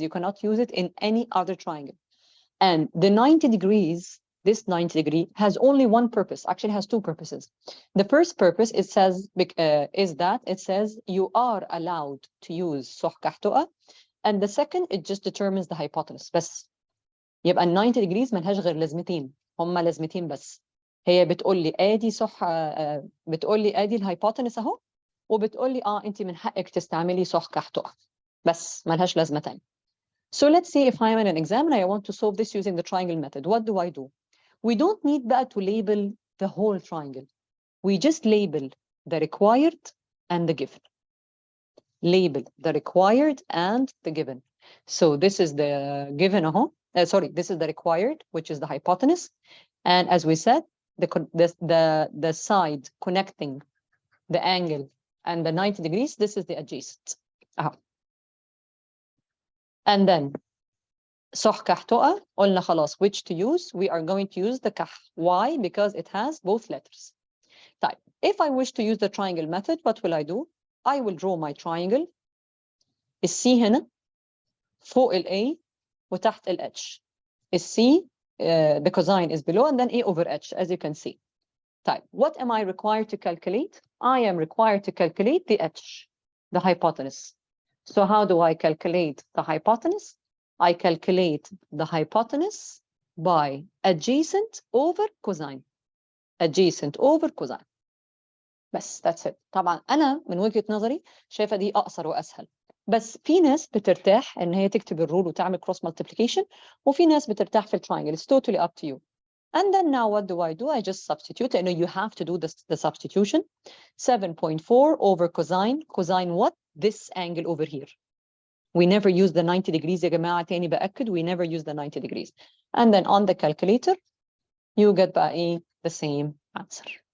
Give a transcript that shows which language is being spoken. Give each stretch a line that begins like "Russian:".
English: You cannot use it in any other triangle. And the 90 degrees, this 90 degree has only one purpose, actually has 2 purposes. The first purpose, it says, is that it says you are allowed to use SOH CAH TOA, and the second, it just determines the hypotenuse بس.
Arabic: يبقى 90 degrees ملهاش غير لازمتين، هما لازمتين بس. هي بتقول لي ادي بتقول لي ادي الهايبوتنس اهو، وبتقول لي انت من حقك تستعملي SOH CAH TOA بس ملهاش لازمه تاني.
English: So let's say if I'm in an exam and I want to solve this using the triangle method, what do I do? We don't need
Arabic: بقى
English: to label the whole triangle. We just label the required and the given. Label the required and the given. So this is the given, this is the required, which is the hypotenuse. And as we said, the side connecting the angle and the 90 degrees, this is the adjacent. And then SOH CAH TOA,
Arabic: قلنا خلاص
English: which to use. We are going to use the CAH. Why? Because it has both letters. Type. If I wish to use the triangle method, what will I do? I will draw my triangle.
Arabic: السي هنا فوق ال A وتحت ال H. السي
English: the cosine is below, and then A over H, as you can see. Type. What am I required to calculate? I am required to calculate the H, the hypotenuse. So how do I calculate the hypotenuse? I calculate the hypotenuse by adjacent over cosine. Adjacent over cosine.
Arabic: بس
English: that's it.
Arabic: طبعا أنا من وجهة نظري شايفة دي أقصر وأسهل. بس في ناس بترتاح إن هي تكتب الرول وتعمل cross multiplication، وفي ناس بترتاح في التراينجل.
English: It's totally up to you. And then now what do? I just substitute. I know you have to do the substitution. 7.4 over cosine. Cosine what? This angle over here. We never use the 90 degrees
Arabic: يا جماعة. تاني بأكد,
English: we never use the 90 degrees. And then on the calculator, you get
Arabic: بقى
English: the same answer.